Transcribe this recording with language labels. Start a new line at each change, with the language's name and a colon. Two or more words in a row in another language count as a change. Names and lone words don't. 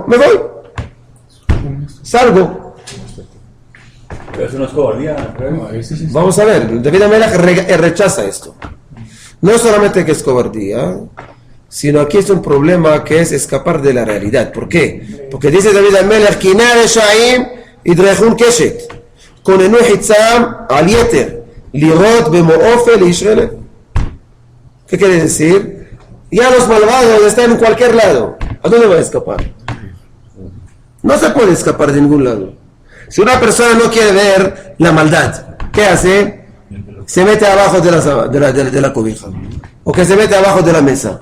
Spanish: Me voy. Salgo. Pero eso no es cobardía. Vamos a ver, David Amelech rechaza esto. No solamente que es cobardía, sino aquí es un problema que es escapar de la realidad. ¿Por qué? Porque dice David Amelech,
Hebrew: כי הנה הרשעים ידרכון קשת כוננו חצם על יתר לירות במו אפל לישרי לב.
Spanish: ¿Qué quiere decir? Ya los malvados están en cualquier lado. ¿A dónde va a escapar? No se puede escapar de ningún lado. Si una persona no quiere ver la maldad, ¿qué hace? Se mete abajo de la cobija. O que se mete abajo de la mesa.